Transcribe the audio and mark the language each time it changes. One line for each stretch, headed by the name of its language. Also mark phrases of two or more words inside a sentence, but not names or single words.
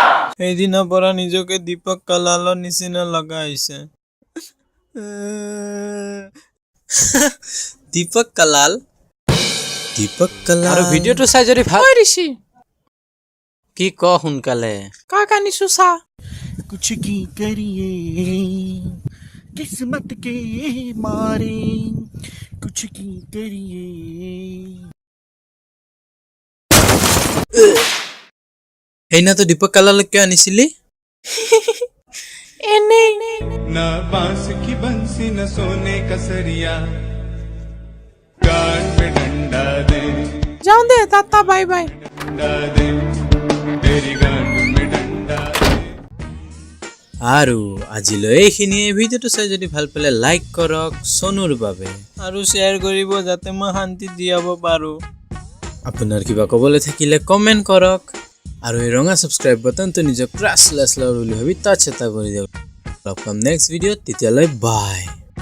Assamese: সেইদিনৰ পৰা নিজকে দীপক কালালৰ নিচিনা লগা হৈছে দীপক কালাল আৰু ভিডিঅ'টো চাই যদি ভাল ঐ ঋষি কি ক সোনকালে কাক আনিছো চা
Hindi: कुछ की करिए किस्मत के मारे कुछ की करिए
Assamese: সেইদিনাতো দীপক কালালক কিয় আনিছিলি এনে
Hindi: ना बांस की बंसी न सोने का सरिया गान पे डंडा दे
Assamese: যাওঁ দে টাটা
English: bye bye
Hindi: डंडा दे तेरी गान में डंडा दे
Assamese: আৰু আজিলৈ এইখিনিয়ে ভিডিঅ'টো চাই যদি ভাল পালে লাইক কৰক সোনুৰ বাবে আৰু শ্বেয়াৰ কৰিব যাতে মই শান্তি দিয়াব পাৰো আপোনাৰ কিবা ক'বলৈ থাকিলে কমেণ্ট কৰক আৰু এই ৰঙা
English: subscribe buttonটো
Assamese: নিজক ক্ৰাছ লেছ বুলি ভাবি টাচ এটা কৰি দিয়ক লগ পাম নেক্সট ভিডিঅ'ত তেতিয়ালৈ বাই